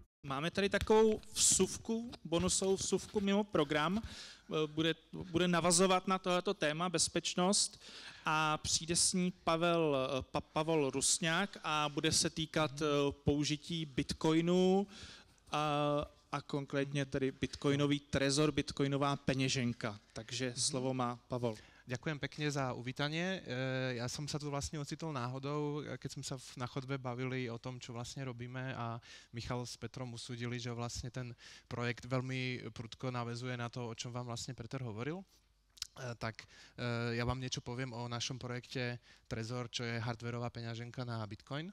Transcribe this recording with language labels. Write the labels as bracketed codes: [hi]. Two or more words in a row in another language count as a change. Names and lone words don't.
[cs] máme tady takovou vsuvku, bonusovou vsuvku mimo program, bude navazovat na tohleto téma bezpečnost a přijde s ní Pavel Rusňák a bude se týkat použití bitcoinu a konkrétně tedy bitcoinový trezor, bitcoinová peněženka. Takže slovo má Pavel. [sk] Ďakujem pekne za uvítanie. Ja som sa tu vlastne ocitol náhodou, keď sme sa na chodbe bavili o tom, čo vlastne robíme a Michal s Petrom usúdili, že vlastne ten projekt veľmi prudko naväzuje na to, o čom vám vlastne Peter hovoril. Tak ja vám niečo poviem o našom projekte Trezor, čo je hardwareová peňaženka na Bitcoin.